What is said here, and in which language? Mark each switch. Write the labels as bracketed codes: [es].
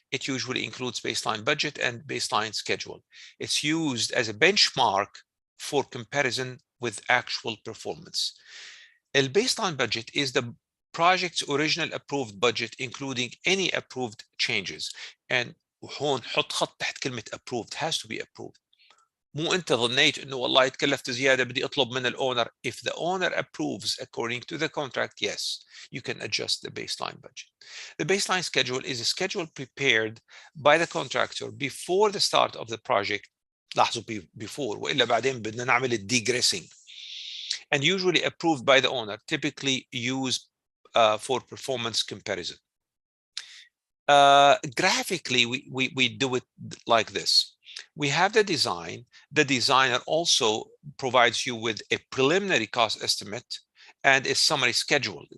[en] It usually includes baseline budget and baseline schedule. It's used as a benchmark for comparison with actual performance. The baseline budget is the project's original approved budget, including any approved changes. And [ar] وهون حط خط تحت كلمة [en] approved, has to be approved. [ar] مو أنت ظنيت إنه والله تكلفت زيادة بدي أطلب من الأونر. [en] If the owner approves according to the contract, yes, you can adjust the baseline budget. The baseline schedule is a schedule prepared by the contractor before the start of the project. [ar] لاحظوا before, وإلا بعدين بدنا نعمل degressing. [en] And usually approved by the owner, typically used for performance comparison. Graphically, we do it like this. We have the design. The designer also provides you with a preliminary cost estimate and a summary schedule.